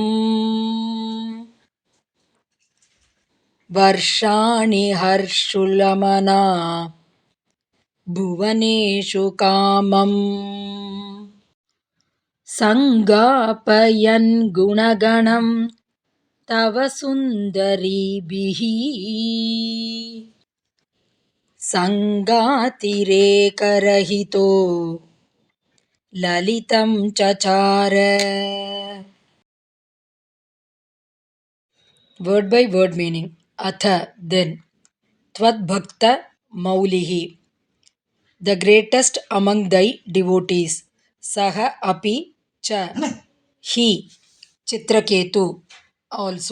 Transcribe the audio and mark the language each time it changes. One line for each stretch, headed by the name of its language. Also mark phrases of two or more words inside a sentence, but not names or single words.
Sanskrit: ವರ್ಷಾಣಿ ಹರ್ಷುಲಮನಾ ಭುವನೇಷು ಕಾಮಂ ಸಂಗಾಪಯನ್ ಗುಣಗಣಂ ತವ ಸುಂದರೀಭಿಃ ಸಂಗಾತಿರೇಕರಹಿತೋ ಲಲಿತಂ ಚಚಾರ.
English: Word by word meaning. Atha, then.
Sanskrit: त्वद्भक्त मौलिः,
English: the greatest among thy devotees.
Sanskrit: सह अपि च,
English: he, Chitraketu, also.